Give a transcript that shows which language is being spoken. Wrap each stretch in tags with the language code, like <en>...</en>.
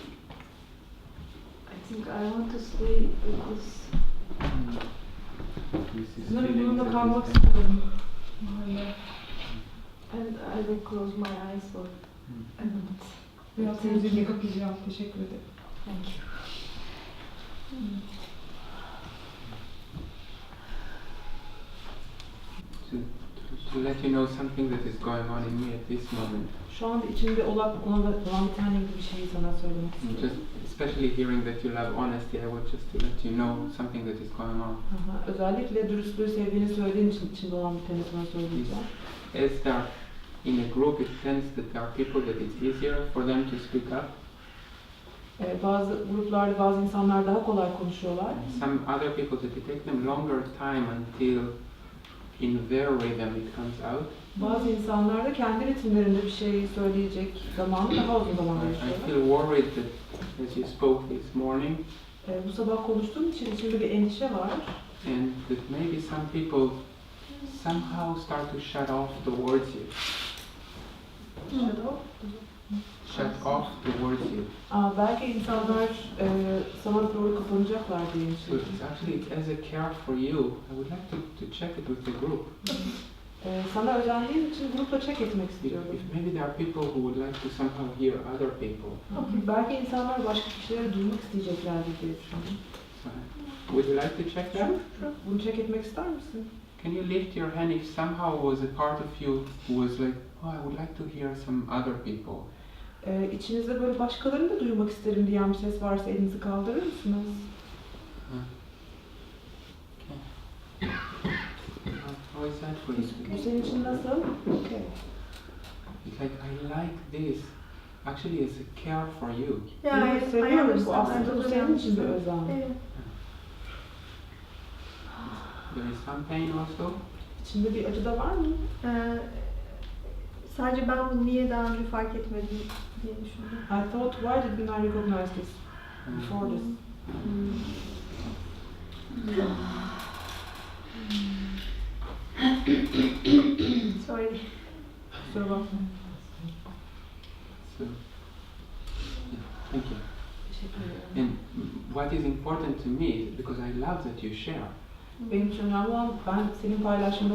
<en>I think I want to stay with this.</en> <tr>Sanırım bununla kalmak istiyorum.</tr> <en>And I will close my eyes for a minute.</en> <tr>Biraz gözümü kapayacağım. Teşekkür ederim.</tr> <en>Thank you. To let you know something that is going on in me at this moment.</en> <tr>Şu anda içimde olan biten bir şeyi sana söylemek istiyorum.</tr> <en>Just especially hearing that you love honesty, I would just to let you know something that is going on.</en> <tr>Özellikle dürüstlüğü sevdiğini söylediğin için içinde olan biteni sana söyleyeceğim.</tr> <en>As there in a group, it tends that there are people that it's easier for them to speak up.</en> <tr>Bazı gruplarda bazı insanlar daha kolay konuşuyorlar.</tr> <en>Some other people that it takes them longer time until in their rhythm it comes out.</en> <tr>Bazı insanlar da kendi ritimlerinde bir şey söyleyecek zamanı daha uzun zaman</tr> <en>I</en> <tr>yaşıyorlar.</tr> <en>feel worried that as you spoke this morning,</en> <tr>Bu sabah konuştuğum için içimde bir endişe var.</tr> <en>and that maybe some people somehow start to shut off towards you. Shut off towards you.</en> <tr>Belki insanlar sana doğru kapanacaklar diye</tr> <en>So</en> <tr>düşünüyorum.</tr> <en>it's actually as a care for you, I would like to check it with the group.</en> <tr>Sana özendiğim için grupla check etmek istiyorum.</tr> <en>maybe there are people who would like to somehow hear other people.</en> <tr>Belki insanlar başka kişileri duymak isteyeceklerdir diye düşünüyorum.</tr> <en>So, would you like to check that?</en> <tr>Bunu check etmek ister misin?</tr> <en>Can you lift your hand if somehow was a part of you who was like, oh, I would like to hear some other people?</en> <tr>İçinizde böyle başkalarını da duymak isterim diyen bir ses varsa elinizi kaldırır mısınız?</tr> <en>How is that for you?</en> <tr>Bu senin için nasıl? Okay.</tr> <en>It's like, I like this. Actually, it's a care for you. Yeah, I</en> <tr>Seviyorum. Bu</tr> <en>understand.</en> <tr>aslında bu senin için bir özen. Evet.</tr> <en>There is some pain also.</en> <tr>İçinde bir acı da var mı? Sadece ben bunu niye daha önce fark etmedim diye düşündüm.</tr> <en>I thought, why did we not recognize this before this? Sorry.</en> <tr>Kusura bakma.</tr> <en>So, yeah, thank you.</en> <tr>Teşekkür ederim.</tr> <en>And what is important to me is because I love that you share.</en> <tr>Benim için önemli olan ben senin paylaşımda</tr>